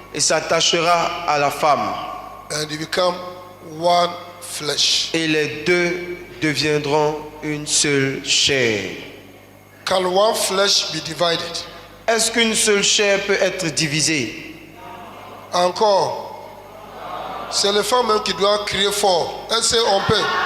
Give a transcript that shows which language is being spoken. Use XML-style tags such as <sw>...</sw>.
<fr>et s'attachera à la femme.</fr> <en>and they become one flesh.</en> <fr>Et les deux deviendront une seule chair.</fr> <en>Can one flesh be divided?</en> <fr>Est-ce qu'une seule chair peut être divisée? Encore. C'est les femmes même qui doivent crier fort. Elles sait on peut.</fr>